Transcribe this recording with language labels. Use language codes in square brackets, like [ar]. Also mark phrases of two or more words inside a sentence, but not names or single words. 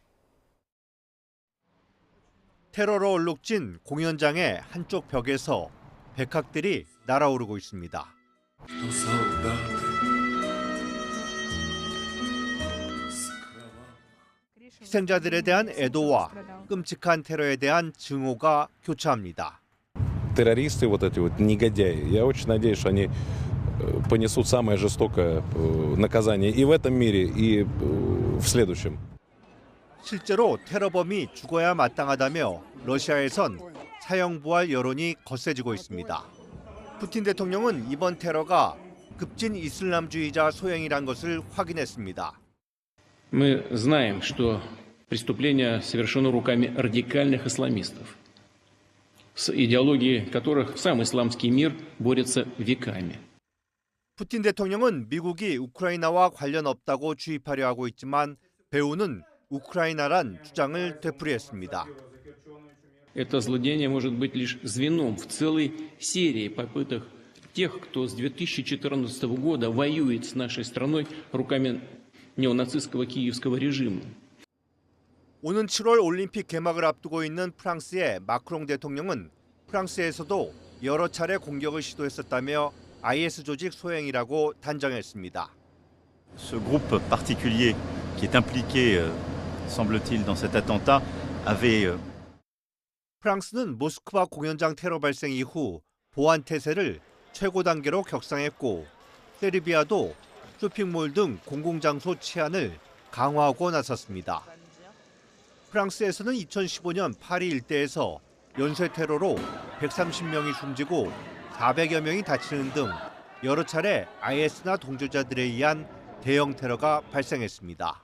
[ko] 테러로 얼룩진 공연장의 한쪽 벽에서 백학들이 날아오르고 있습니다. 희생자들에 대한 애도와 끔찍한 테러에 대한 증오가 교차합니다. [ru] Террористы, вот эти вот негодяи, я очень надеюсь, что они понесут самое жестокое наказание и в этом мире, и в следующем. [ko] 실제로 테러범이 죽어야 마땅하다며 러시아에선 사형부활 여론이 거세지고 있습니다. 푸틴 대통령은 이번 테러가 급진 이슬람주의자 소행이란 것을 확인했습니다. [ru] Мы знаем, что преступление совершено руками радикальных исламистов, с идеологией которых сам исламский мир борется веками. [ko] 푸틴 대통령은 미국이 우크라이나와 관련 없다고 주입하려 하고 있지만 배후는 우크라이나란 주장을 되풀이했습니다. [ru] Это злодеяние может быть лишь звеном в целой серии попыток тех, кто с 2014 года воюет с нашей страной руками неонацистского киевского режима. [ko] 오는 7월 올림픽 개막을 앞두고 있는 프랑스의 마크롱 대통령은 프랑스에서도 여러 차례 공격을 시도했었다며 IS 조직 소행이라고 단정했습니다. [fr] Ce groupe particulier qui est impliqué, semble-t-il, dans cet attentat avait [ko] 프랑스는 모스크바 공연장 테러 발생 이후 보안 태세를 최고 단계로 격상했고 세르비아도 쇼핑몰 등 공공장소 치안을 강화하고 나섰습니다. 프랑스에서는 2015년 파리 일대에서 연쇄 테러로 130명이 숨지고 400여 명이 다치는 등 여러 차례 IS나 동조자들에 의한 대형 테러가 발생했습니다.